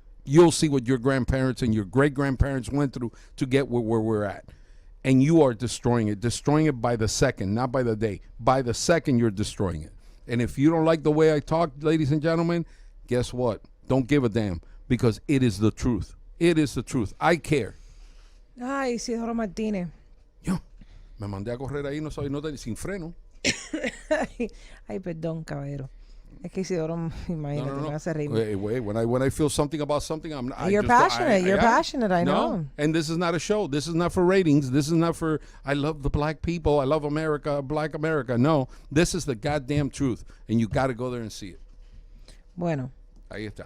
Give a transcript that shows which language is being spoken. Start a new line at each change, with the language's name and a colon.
English: You'll see what your grandparents and your great-grandparents went through to get where we're at. And you are destroying it by the second, not by the day. By the second, you're destroying it. And if you don't like the way I talk, ladies and gentlemen, guess what? Don't give a damn, because it is the truth. It is the truth. I care.
Spanish: Ay, Isidoro Martínez. Yo, me mandé a correr ahí, no sin freno. Ay, perdón, caballero. Es que Isidoro, imagínate, me hace reír.
English: Wait, when I feel something about something, You're passionate. You're passionate, I know. No, and this is not a show. This is not for ratings. This is not for, I love the black people. I love America, black America. No, this is the goddamn truth, and you got to go there and see it.
Spanish: Bueno. Ahí está.